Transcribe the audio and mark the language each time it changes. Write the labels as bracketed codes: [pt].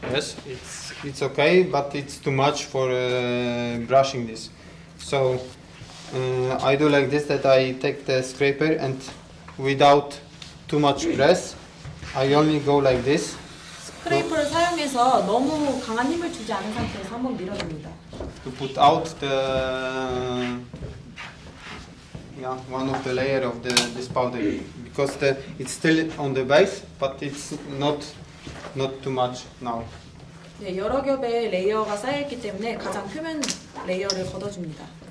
[en] Yes, it's okay, but it's too much for brushing this. So I do like this, that I take the scraper and without too much press, I only go like this. [ko] 스크레이퍼를 사용해서 너무 강한 힘을 주지 않은 상태에서 한번 밀어줍니다. [en] To put out the one of the layer of this powder, because it's still on the base, but it's not too much now. [ko] 네, 여러 겹의 레이어가 쌓여있기 때문에 가장 표면 레이어를 걷어줍니다.